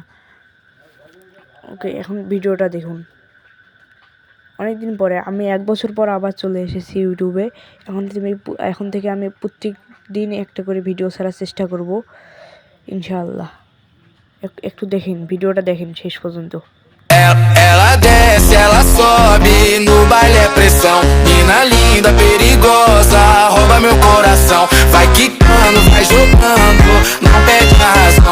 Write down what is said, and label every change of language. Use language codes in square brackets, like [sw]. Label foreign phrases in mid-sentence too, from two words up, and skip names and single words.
[bn] ওকে, এখন ভিডিওটা দেখুন। অনেকদিন পরে আমি 1 বছর পর আবার চলে এসেছি ইউটিউবে। এখন থেকে আমি প্রত্যেক দিন একটা করে ভিডিও ছাড়ার চেষ্টা করব ইনশাআল্লাহ। একটু দেখেন, ভিডিওটা দেখেন শেষ পর্যন্ত। [pt] Ela desce, ela sobe, no baile é pressão. Mina linda, perigosa, rouba meu coração. Vai quicando, vai jogando, não perde a razão.